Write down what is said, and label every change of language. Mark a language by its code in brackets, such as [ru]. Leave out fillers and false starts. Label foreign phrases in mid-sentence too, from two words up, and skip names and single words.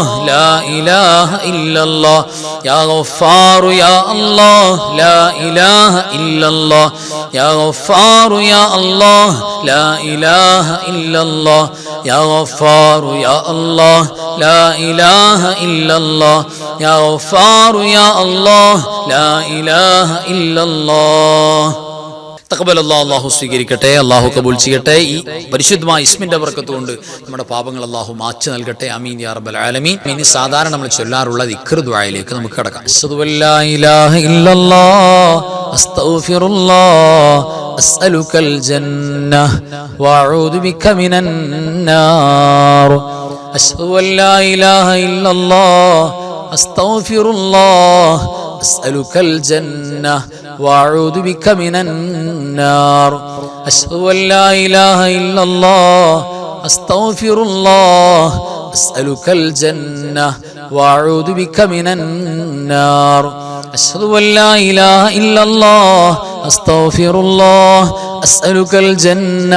[ar] لا إله إلا الله يا غفار يا الله لا إله إلا الله يا غفار يا الله لا إله إلا الله يا غفار يا الله لا إله إلا الله يا غفار يا الله لا إله إلا الله [ml] അല്ലാഹു സ്വീകരിക്കട്ടെ, അള്ളാഹു കബൂൽ ചെയ്യട്ടെ. ഈ പരിശുദ്ധമായ ഇസ്മിന്റെ ബർക്കത്ത് കൊണ്ട് നമ്മുടെ പാപങ്ങൾ അള്ളാഹു മാച്ച് നൽകട്ടെ. [ar] آمين يا رب العالمين. [ml] ഇനി സാധാരണ നമ്മൾ ചൊല്ലാറുള്ള ദിക്ർ ദുആയിലേക്ക് നമുക്ക് കടക്കാം. [ar] أشهد أن لا إله إلا الله أستغفر الله أسألك الجنة وأعوذ بك من النار. أشهد أن لا إله إلا الله أستغفر الله أسألك الجنة وأعوذ بك من النار أشهد أن لا إله إلا الله أستغفر الله أسألك الجنة وأعوذ بك من النار أشهد أن لا إله إلا الله أستغفر الله أسألك الجنة